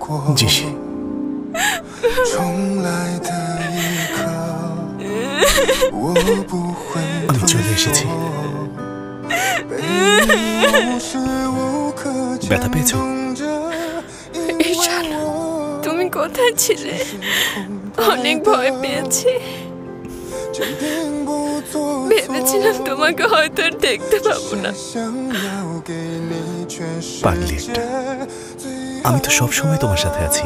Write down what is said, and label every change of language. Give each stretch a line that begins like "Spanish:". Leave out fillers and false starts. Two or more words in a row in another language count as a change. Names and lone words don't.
Chinese: 继续。重来的一刻，我不会退缩。被你无时无刻牵动着，因为我。
Bangla: তুমি কোথায় ছিলে? অনেক ভয় পেয়েছি। ভেবেছিলাম তোমাকে হয়তো আর দেখতে পাবো না। পাগলি একটা। আমি তো সবসময় তোমার সাথে আছি।